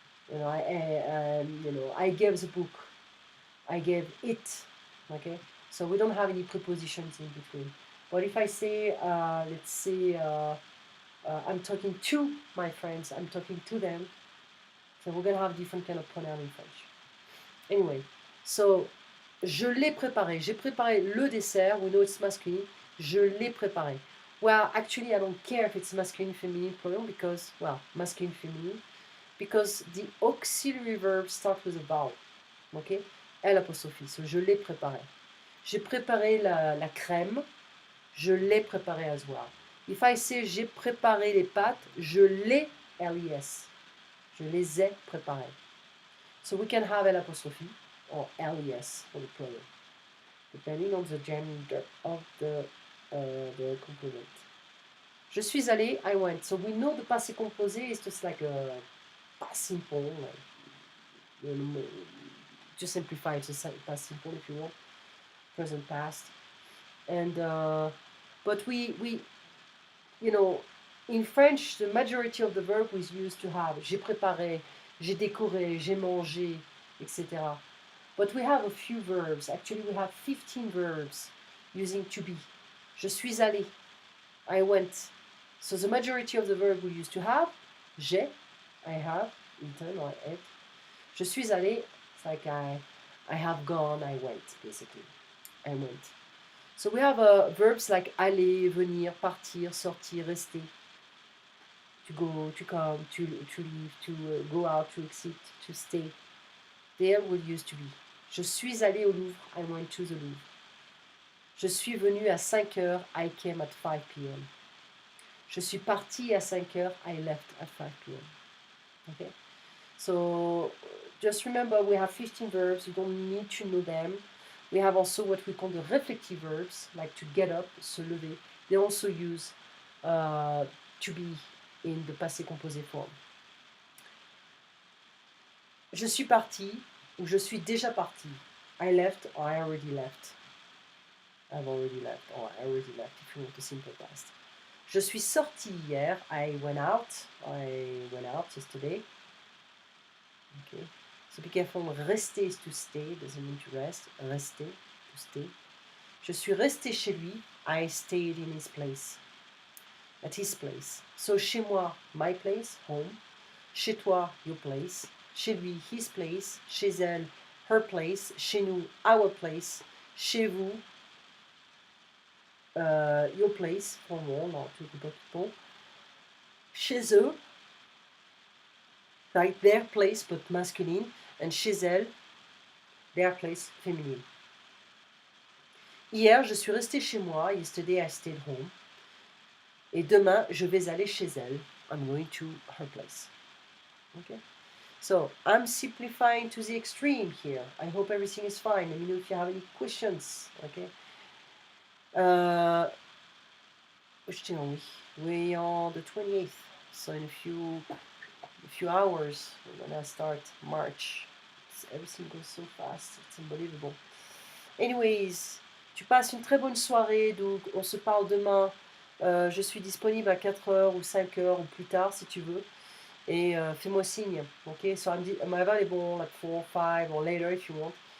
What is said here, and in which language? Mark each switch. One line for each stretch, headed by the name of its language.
English: I gave the book. I gave it. Okay, so we don't have any prepositions in between. But if I say, let's say, I'm talking to my friends, I'm talking to them, so we're gonna have different kind of pronoun in French.
French: Anyway, so je l'ai préparé. J'ai préparé le dessert.
English: We know it's masculine.
French: Je l'ai préparé.
English: Well, actually, I don't care if it's masculine, feminine pronoun because, well, masculine, feminine, because the auxiliary verb starts with a vowel.
French: Okay? L apostrophe. So, je l'ai préparé. J'ai préparé la crème. Je l'ai préparé
English: as well. If I say
French: j'ai préparé les pâtes, je les, L-E-S. Je les ai préparées.
English: So we can have L apostrophe or LES for the plural, depending on the gender of the complement.
French: Je suis allé,
English: I went. So we know the passé composé is just like a past simple, like, just simplify it to past simple if you want, present past. And but we in French the majority of the verb is used to have.
French: J'ai préparé, j'ai décoré, j'ai mangé, etc.
English: But we have a few verbs. Actually, we have 15 verbs using to be.
French: Je suis allé.
English: I went. So the majority of the verb we used to have, j'ai, I have, eaten or ate.
French: Je suis allé,
English: it's like I have gone, I went, basically. I went. So we have verbs like aller, venir, partir, sortir, rester. To go, to come, to leave, to go out, to exit, to stay. There will use to be.
French: Je suis allé au Louvre,
English: I went to the Louvre.
French: Je suis venu à 5 heures,
English: I came at 5 p.m.
French: Je suis parti à 5 heures,
English: I left at 5 p.m. Okay? So just remember we have 15 verbs, you don't need to know them. We have also what we call the reflective verbs, like to get up, se lever. They also use to be in the passé composé form.
French: Je suis parti, ou je suis déjà parti.
English: I left or I already left. I've already left or I already left if you want the simple past.
French: Je suis sorti hier.
English: I went out. I went out yesterday. Okay. So be careful. Rester is to stay. Doesn't mean to rest. Rester, to stay.
French: Je suis resté chez lui.
English: I stayed in his place. at his place. So chez moi, my place, home. Chez toi, your place. Chez lui, his place. Chez elle, her place. Chez nous, our place. Chez vous, your place.
French: Pour moi, non, tout le monde. Chez eux,
English: like their place, but masculine. And
French: chez elle,
English: their place, féminine.
French: Hier, je suis restée chez moi.
English: Yesterday, I stayed home.
French: Et demain, je vais aller chez elle.
English: I'm going to her place. Okay? So, I'm simplifying to the extreme here. I hope everything is fine. Let me know if you have any questions. Okay? We're on the 28th. So in a few hours, we're gonna start March. Everything goes so fast. It's unbelievable.
French: Anyways, tu passes une très bonne soirée. Donc, on se parle demain. Je suis disponible à 4h ou 5h ou plus tard si tu veux. Et fais-moi signe.
English: Okay, so I'm available at 4, 5 or later if you want.